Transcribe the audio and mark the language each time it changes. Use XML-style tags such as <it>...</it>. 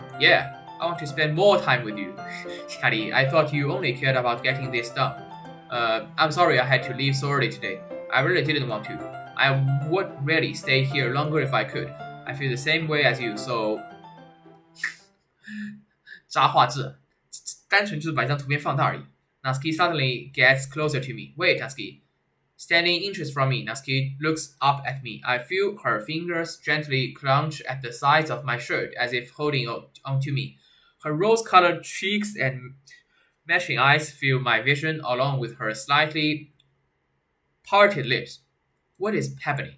<en>Yeah, I want to spend more time with you. Hikari, I thought you only cared about getting this done. I'm sorry I had to leave so early today. I really didn't want to. I would really stay here longer if I could. I feel the same way as you, so...</en> <zh>渣画质，单纯就是把一张图片放大而已。</zh> <en>Natsuki suddenly gets closer to me. Wait, Natsuki. Standing inches from me, Natsuki looks up at me. I feel her fingers gently clutch at the sides of my shirt as if holding on to me. Her rose-colored cheeks and matching eyes fill my vision along with her slightly parted lips. What is happening?</en>